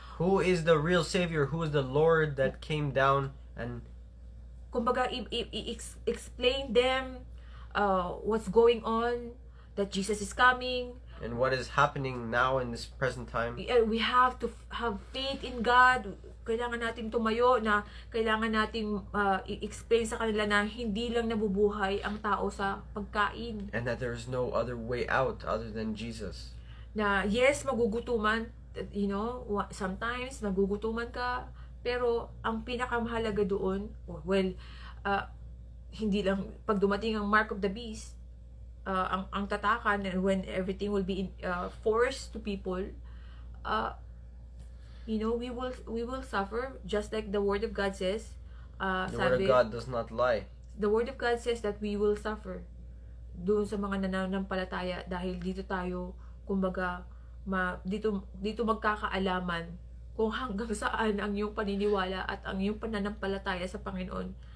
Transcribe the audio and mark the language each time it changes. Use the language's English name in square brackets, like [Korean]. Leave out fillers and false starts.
[English] Who is the real Savior? Who is the Lord that came down and Kumbaga, explain them what's going on, that Jesus is coming. what is happening now in this present time? We have to have faith in God. [Filipino] Kailangan natin tumayo na kailangan nating i-explain sa kanila na hindi lang nabubuhay ang tao sa pagkain. [English] And that there is no other way out other than Jesus. [Filipino] Na [English] yes, [Filipino] magugutuman, [English] sometimes [Filipino] magugutuman ka, pero ang pinakamahalaga doon, hindi lang pag dumating ang [English] mark of the beast, [Filipino] ang tatakan, [English] and when everything will be forced to people, we will suffer, just like the word of God says. The word of God does not lie. The word of God says that we will suffer [Filipino] doon sa mga nananampalataya, dahil dito tayo, kumbaga, dito magkakaalaman kung hanggang saan ang iyong paniniwala at ang iyong pananampalataya sa Panginoon.